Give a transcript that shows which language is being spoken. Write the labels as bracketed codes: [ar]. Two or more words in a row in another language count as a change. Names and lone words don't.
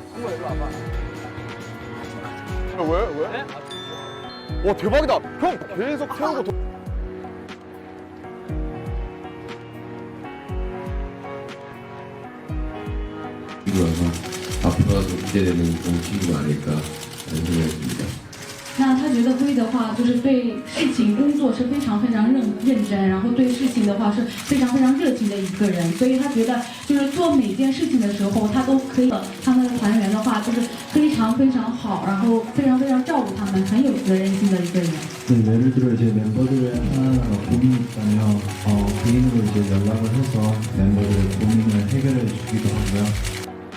[ko] 왜? 와 대박이다. 형 계속 채우고. 이거라서 앞으로도 기대되는 좋은 친구가 아닐까 하는 생각이 듭니다. [zh] 那他觉得辉的话，就是对事情工作是非常非常认真，然后对事情的话是非常非常热情的一个人，所以他觉得就是做每件事情的时候，他都可以。他们的团员的话就是非常非常好，然后非常非常照顾他们，很有责任心的一个人。 [ko] 네, 예를 들어 이제 멤버들의 하나하나 고민이 있다면 개인으로 이제 연락을 해서 멤버들의 고민을 해결해 주기도 하고요.